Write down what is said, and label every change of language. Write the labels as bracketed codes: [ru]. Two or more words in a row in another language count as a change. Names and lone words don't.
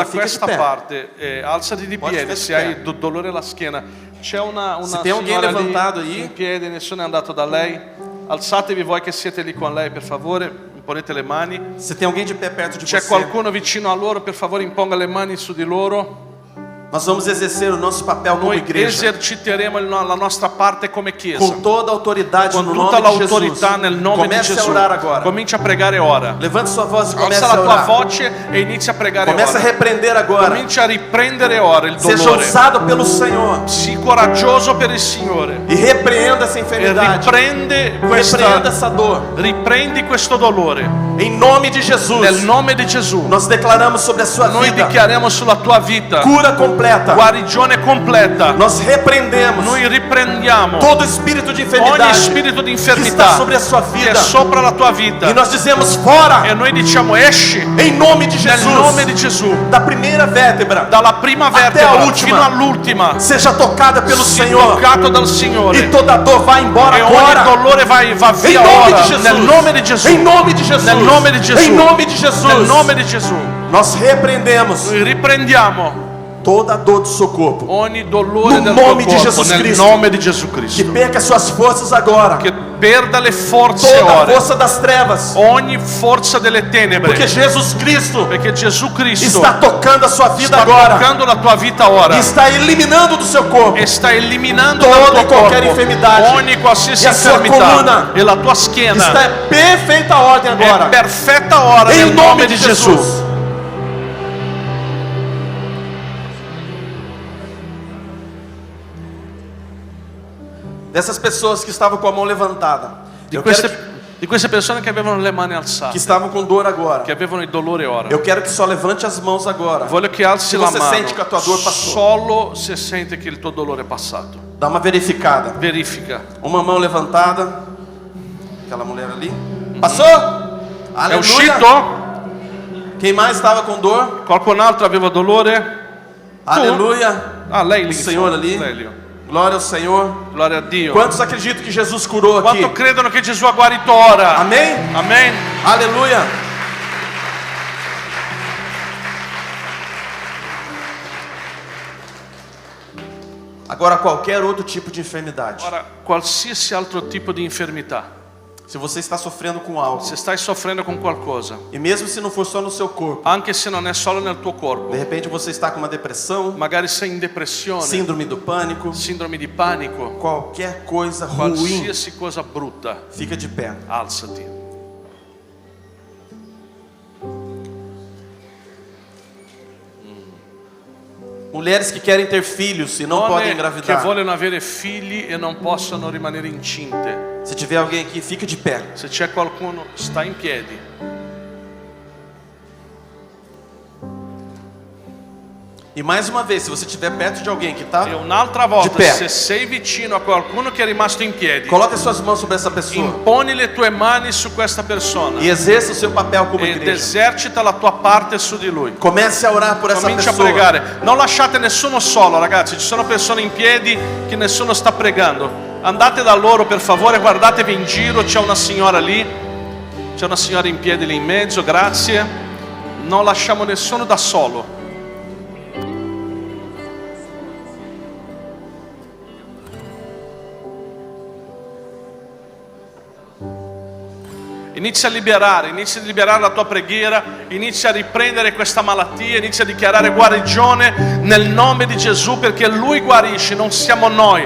[it] da [pt] fica de [it] questa [pt] pé. [it] parte, alzati di Puoi piedi stare se di hai dolore alla schiena. C'è una [pt] Se tem alguém [it] signora levantato lì [pt] aí, [it] in piedi, nessuno è andato da lei. Alzatevi voi che siete lì con lei, per favore, imponete le mani. [pt] se tem alguém de pé perto de [it] C'è [pt] você, [it] qualcuno vicino a loro, per favore imponga le mani su di loro. [pt] nós vamos exercer o nosso papel como [it] Noi [pt] igreja, [it] eserciteremo la nostra parte come Chiesa, [pt] com toda a autoridade [it] con [pt] no [it] tutta [pt] nome de Jesus. [it] l'autorità nel nome di [pt] Comece a [it] Gesù. [pt] orar agora. [it] Comincia a pregare ora. [pt] Levante sua voz e comece [it] Alza [pt] a [it] la tua [pt] orar. [it] voce e inizia a pregare [pt] Comece a [it] ora. [pt] repreender agora. [it] Comincia a riprendere ora il [pt] Seja [it] dolore. [pt] usado pelo Senhor [it] Sii coraggioso per il Signore [pt] e repreenda essa [it] e [pt] enfermidade. Repreenda essa dor. [it] riprendi questo dolore [pt] Em nome de Jesus, [it] nel nome di Gesù. [pt] nós declaramos sobre a sua [it] Noi [pt] vida [it] dichiariamo sulla tua vita [pt] cura completa. [it] guarigione completa. [pt] Nós repreendemos [it] Noi riprendiamo [pt] todo espírito de [it] ogni [pt] enfermidade [it] spirito di [pt] que está [it] infermità [pt] sobre a sua [it] che è [pt] vida. [it] sopra la tua vita, [pt] E nós dizemos fora, [it] e noi diciamo esci [pt] em nome de [it] nel nome di [pt] Jesus, [it] Gesù, [pt] da primeira vértebra, [it] dalla prima [pt] Até a [it] vertebra [pt] ultima. [it] fino all'ultima, [pt] seja tocada pelo [it] sia [pt] Senhor. [it] toccato dal [pt] E [it] Signore, [pt] toda dor vai embora [it] e ogni [pt] agora. [it] dolore va [pt] Em [it] via [pt] nome [it] ora [pt] de Jesus. [it] nel nome di Gesù, [pt] Em nome de Jesus. [it] nel nome di Gesù, [pt] Em nome de Jesus. [it] nel nome di Gesù. [pt] Nós repreendemos [it] Noi riprendiamo [pt] toda a dor do seu corpo. [it] ogni dolore [pt] No [it] del [pt] nome [it] tuo di corpo [pt] Jesus [it] nel [pt] Cristo. [it] nome di Gesù [pt] Que [it] Cristo, [pt] perca suas forças agora. [it] che perda le forze [pt] Toda a [it] ora, [pt] força das trevas. [it] ogni forza delle tenebre, [pt] Porque Jesus Cristo [it] perché Gesù Cristo [pt] está tocando a sua vida [it] sta [pt] agora. [it] toccando la tua vita ora [pt] E está eliminando do seu corpo [it] e sta eliminando [pt] toda [it] dal [pt] e [it] tuo [pt] qualquer [it] corpo [pt] enfermidade. [it] ogni qualsiasi [pt] E a sua [it] infermità, [pt] coluna [it] e la tua schiena [pt] está em perfeita ordem [it] è [pt] agora. [it] perfetta ora [pt] Em [it] nel [pt] nome [it] nome [pt] de [it] di Gesù. [pt] Jesus. Dessas pessoas que estavam com a mão levantada, eu quero [it] Di queste persone che avevano le mani [pt] que [it] alzate, [pt] estavam com dor agora. [it] che avevano il dolore ora, [pt] Eu quero que só levante as mãos agora. [it] voglio che alzi [pt] Se [it] la [pt] você [it] mano [pt] sente que a tua dor passou. [it] solo se sente che il tuo dolore è passato. [pt] Dá uma verificada. [it] Verifica. [pt] Uma mão levantada. Aquela mulher ali. Passou? [it] È [pt] Aleluia. [it] uscito? [pt] Quem mais estava com dor? [it] Qualcun altro aveva dolore? [pt] Aleluia. [it] Ah, lei lì. [pt] O Senhor ali. [it] Lei lì. [pt] Glória ao Senhor. [it] Gloria a Dio. [pt] Quantos acreditam que Jesus curou aqui? [it] Quanto credono che Gesù ha guarito ora? [pt] Amém? [it] Amen. [pt] Aleluia. Agora qualquer outro tipo de enfermidade. [it] Ora, qualsiasi altro tipo di infermità, [pt] Se você está sofrendo com algo, [it] se stai soffrendo con qualcosa, [pt] e mesmo se não for só no seu corpo, [it] anche se non è solo nel tuo corpo, [pt] de repente você está com uma depressão, [it] magari sei in depressione, [pt] síndrome do pânico, [it] sindrome di panico, [pt] qualquer coisa ruim, [it] qualsiasi cosa brutta, [pt] fica de pé. [it] alzati. [pt] Mulheres que querem ter filhos e não podem [it] Donne che [pt] engravidar. [it] vogliono avere figli e non possono rimanere incinte. [pt] Se tiver alguém aqui, fica de pé. [it] Se c'è qualcuno, sta in piedi. [pt] E mais uma vez, se você estiver perto de alguém que está, [it] E un'altra volta, [pt] pé. [it] se sei vicino a qualcuno che è rimasto in piedi, [pt] coloque suas mãos sobre essa pessoa [it] imponi le tue mani su questa persona [pt] e exerça o seu papel como [it] ed [pt] igreja. [it] esercita la tua parte su di lui. [pt] Comece a orar por essa [it] Comincia a [pt] pessoa. [it] pregare. Non lasciate nessuno solo, ragazzi. Ci sono persone in piedi che nessuno sta pregando. Andate da loro, per favore, guardatevi in giro. C'è una signora lì. C'è una signora in piedi lì in mezzo, grazie. Non lasciamo nessuno da solo. Inizia a liberare la tua preghiera, inizia a riprendere questa malattia, inizia a dichiarare guarigione nel nome di Gesù, perché Lui guarisce, non siamo noi.